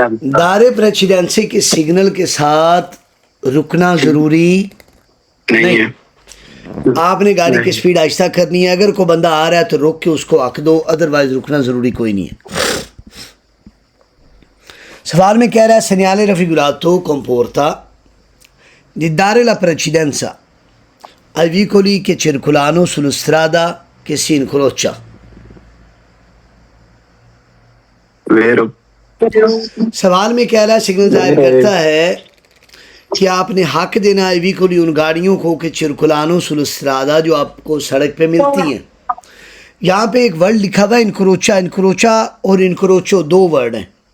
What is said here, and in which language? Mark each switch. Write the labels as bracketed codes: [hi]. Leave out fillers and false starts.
[hi] दारे प्रेसिडेंसी के सिग्नल के साथ रुकना जरूरी नहीं है। आपने गाड़ी की स्पीड आहिस्ता करनी है, अगर कोई बंदा आ रहा है तो रोक के उसको हक दो, अदरवाइज रुकना जरूरी कोई नहीं है। सवाल में कह रहा है [it] segnale raffigurato comporta di dare la precedenza ai veicoli che circolano sulla strada che si incrocia। वेरो। [hi] सवाल में कह रहा है सिग्नल जाहिर करता है कि आपने हक देना है veicoli उन गाड़ियों को कि [it] circolano sulla strada [hi] जो आपको सड़क पे मिलती हैं। यहाँ पे एक वर्ड लिखा हुआ है इनक्रोचा। इनक्रोचा और इनक्रोचो दो वर्ड हैं।